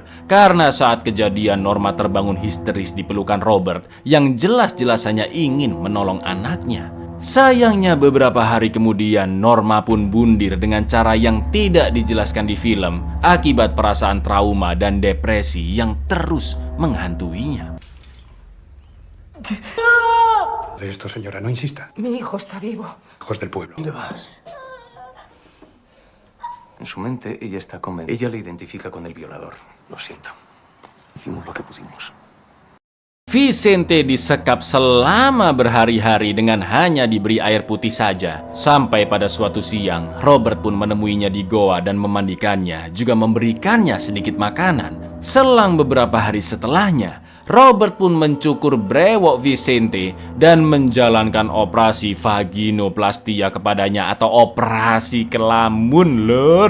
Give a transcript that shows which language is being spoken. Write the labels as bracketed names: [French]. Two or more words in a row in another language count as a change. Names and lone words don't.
[Indonesian] Karena saat kejadian Norma terbangun histeris di pelukan Robert yang jelas-jelas hanya ingin menolong anaknya. Sayangnya beberapa hari kemudian Norma pun bundir dengan cara yang tidak dijelaskan di film akibat perasaan trauma dan depresi yang terus menghantuinya. [Spanish] De esto, señora, no insista. Mi hijo está vivo. Hijos del pueblo. ¿Dónde vas? En su mente, ella está convencida. Ella le identifica con el violador. Lo siento. Hicimos lo que pudimos. [Indonesian] Vicente disekap selama berhari-hari dengan hanya diberi air putih saja. Sampai pada suatu siang, Robert pun menemuinya di goa dan memandikannya, juga memberikannya sedikit makanan. Selang beberapa hari setelahnya, Robert pun mencukur brewok Vicente dan menjalankan operasi vaginoplastia kepadanya atau operasi kelamun, Lur.